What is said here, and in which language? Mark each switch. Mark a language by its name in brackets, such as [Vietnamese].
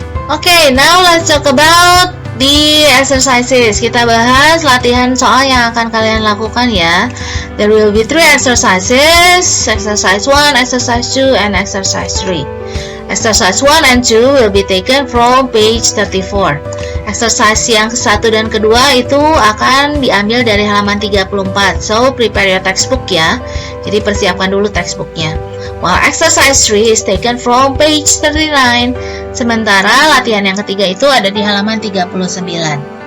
[English] Okay, now let's talk about the exercises. [Indonesian] Kita bahas latihan soal yang akan kalian lakukan ya. [English] There will be 3 exercises. Exercise 1, exercise 2, and exercise 3. Exercise 1 and 2 will be taken from page 34. [Indonesian] Exercise yang ke-1 dan ke-2 itu akan diambil dari halaman 34. [English] So, prepare your textbook ya. [Indonesian] Jadi, persiapkan dulu textbooknya. [English] While exercise 3 is taken from page 39. [Indonesian] Sementara latihan yang ketiga itu ada di halaman 39.